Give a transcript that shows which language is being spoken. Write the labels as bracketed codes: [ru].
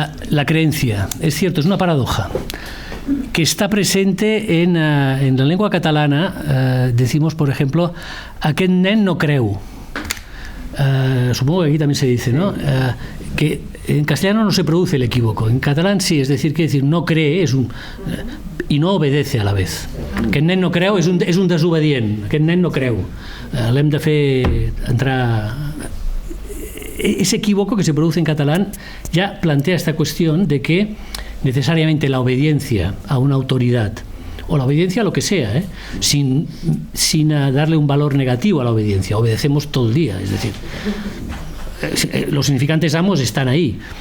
[es] La creencia, es cierto, es una paradoja que está presente en la lengua catalana. Decimos, por ejemplo, [ca] aquest nen no creu. [es] Supongo que aquí también se dice, ¿no? Que en castellano no se produce el equívoco, en catalán sí, es decir, quiere decir no cree y no obedece a la vez. [ca] Aquest nen no creu és un desobedient, aquest nen no creu. L'hem de fer entrar. [es] Ese equívoco que se produce en catalán ya plantea esta cuestión de que necesariamente la obediencia a una autoridad, o la obediencia a lo que sea, sin darle un valor negativo a la obediencia, obedecemos todo el día, es decir, los significantes amos están ahí.